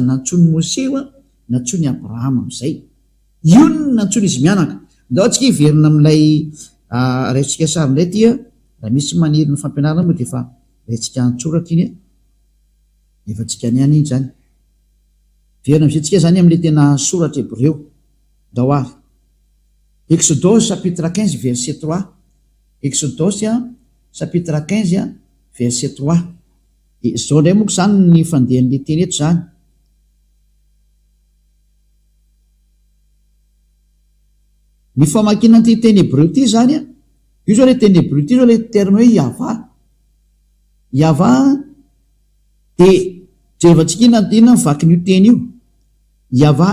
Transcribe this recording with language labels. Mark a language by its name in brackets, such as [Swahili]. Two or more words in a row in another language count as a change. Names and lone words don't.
[Malagasy] nantsony Moshe nantsony Abrahama am'zay io nantsony izy mianaka ndao tsika hiverina am'ilay raitsika sary ndray ty raha misy maniry ny fampianarana moa de efa raitsika antsoratra iny efa tsika any iny zany verina am'zay tsika zany am'le tena soratra Hébreu ndao ary Exodus [French] chapitre 15 verset 3 [Malagasy] Exodus [French] chapitre 15 verset 3 [Malagasy] zao ndray moko zany ny fandehan'le teny eto zany ny famakina ty teny Hébreu ty zany io zao le teny Hébreu ty zao le terme hoe yava de jerevantsika inona mivakin'io teny io yava